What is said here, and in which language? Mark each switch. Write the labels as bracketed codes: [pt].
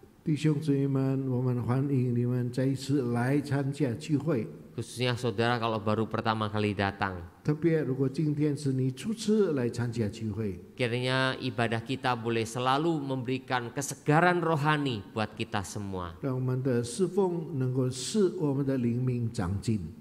[zh] 弟兄姊妹们，我们欢迎你们再一次来参加聚会。 [id] Khususnya saudara kalau baru pertama kali datang. [zh] 特别如果今天是你初次来参加聚会， [id] Kiranya ibadah kita boleh selalu memberikan kesegaran rohani buat kita semua. [zh] 让我们的侍奉能够使我们的灵命长进。